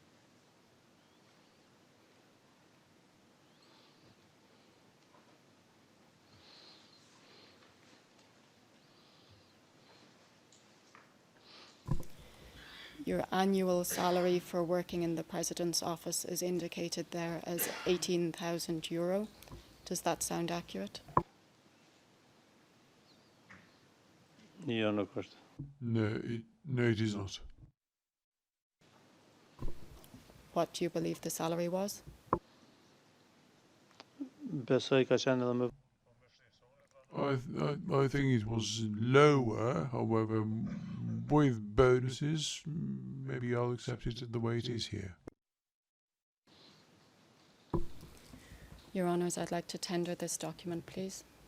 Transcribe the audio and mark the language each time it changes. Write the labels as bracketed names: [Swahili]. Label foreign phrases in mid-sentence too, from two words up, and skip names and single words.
[English] Your annual salary for working in the President's office is indicated there as €18,000. Does that sound accurate? [Albanian] Jo, nuk është. [English] No, it is not. What do you believe the salary was? [Albanian] Besoj ka qenë edhe më. [English] I think it was lower, however, with bonuses, maybe I'll accept it the way it is here. Your Honours, I'd like to tender this document, please.